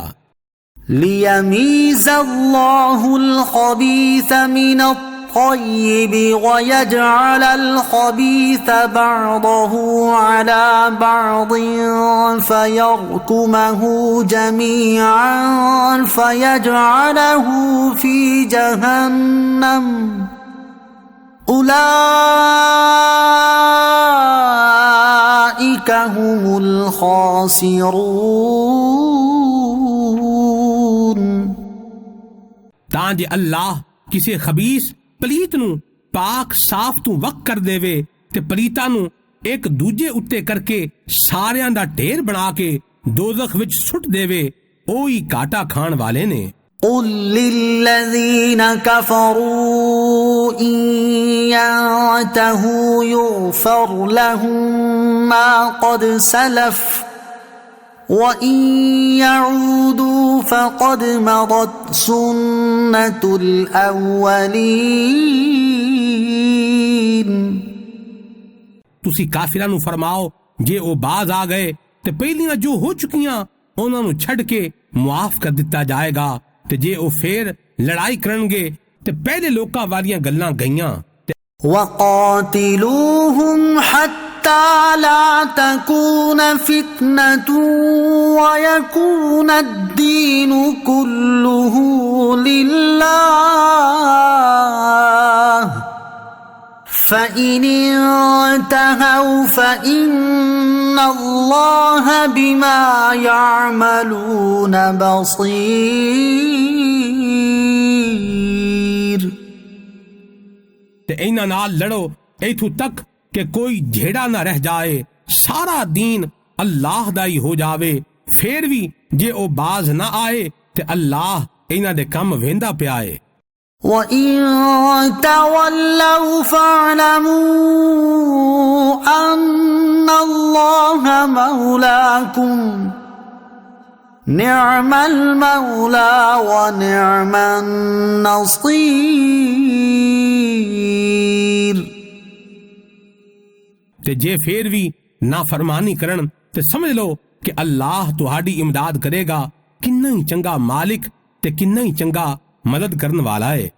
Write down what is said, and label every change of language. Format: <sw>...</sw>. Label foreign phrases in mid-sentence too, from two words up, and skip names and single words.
<ar>ليميز الله الخبيث من الطيب ويجعل الخبيث بعضه على بعض فيركمه جميعا فيجعله في جهنم أولئك هم الخاسرون</ar> <pa>ਤਾਂ ਜੇ ਅੱਲਾਹ ਕਿਸੇ ਖਬੀਸ ਪਲੀਤ ਨੂੰ ਪਾਕ ਸਾਫ਼ ਤੋਂ ਵੱਖ ਕਰ ਦੇਵੇ ਤੇ ਪਲੀਤਾਂ ਨੂੰ ਇੱਕ ਦੂਜੇ ਉੱਤੇ ਕਰਕੇ ਸਾਰਿਆਂ ਦਾ ਢੇਰ ਬਣਾ ਕੇ ਦੋਜ਼ਖ ਵਿੱਚ ਸੁੱਟ ਦੇਵੇ ਉਹ ਹੀ ਘਾਟਾ ਖਾਣ ਵਾਲੇ ਨੇ</pa> <ar>قل للذين كفروا إن ينتهوا يغفر لهم ما قد سلف وإن يعودوا فقد مضت سنة الأولين</ar> <pa>ਤੁਸੀਂ ਕਾਫਿਰਾਂ ਨੂੰ ਫਰਮਾਓ ਜੇ ਉਹ ਬਾਜ਼ ਆ ਗਏ ਤੇ ਪਹਿਲੀਆਂ ਜੋ ਹੋ ਚੁੱਕੀਆਂ ਉਹਨਾਂ ਨੂੰ ਛੱਡ ਕੇ ਮੁਆਫ ਕਰ ਦਿੱਤਾ ਜਾਏਗਾ ਤੇ ਜੇ ਉਹ ਫੇਰ ਲੜਾਈ ਕਰਨਗੇ ਤੇ ਪਹਿਲੇ ਲੋਕਾਂ ਵਾਲੀਆਂ ਗੱਲਾਂ ਗਈਆਂ</pa> <ar>وقاتلوهم حتى لا تكون فتنة ويكون الدين كله لله فإن انتهوا فإن الله بما يعملون بصير</ar> <pa>ਤੇ ਇਹਨਾਂ ਨਾਲ ਲੜੋ ਇਥੋਂ ਤੱਕ ਕਿ ਕੋਈ ਝੇੜਾ ਨਾ ਰਹਿ ਜਾਏ ਸਾਰਾ ਦੀਨ ਅੱਲਾਹ ਦਾ ਹੀ ਹੋ ਜਾਵੇ ਫੇਰ ਵੀ ਜੇ ਉਹ ਬਾਜ਼ ਨਾ ਆਏ ਤੇ ਅੱਲਾਹ ਇਹਨਾਂ ਦੇ ਕੰਮ ਵੇਂਦਾ ਪਿਆ ਏ</pa> <ar>وَإِن تَوَلَّوْا فَاعْلَمُوا أَنَّ اللَّهَ مَوْلَاكُمْ نِعْمَ الْمَوْلَى وَنِعْمَ النَّصِيرُ</ar> <pa>ਤੇ ਜੇ ਫੇਰ ਵੀ ਨਾਫਰਮਾਨੀ ਕਰਨ ਤੇ ਸਮਝ ਲਓ ਕਿ ਅੱਲਾਹ ਤੁਹਾਡੀ ਇਮਦਾਦ ਕਰੇਗਾ ਕਿੰਨਾ ਹੀ ਚੰਗਾ ਮਾਲਿਕ ਤੇ ਕਿੰਨਾ ਹੀ ਚੰਗਾ ਮਦਦ ਕਰਨ ਵਾਲਾ ਹੈ</pa>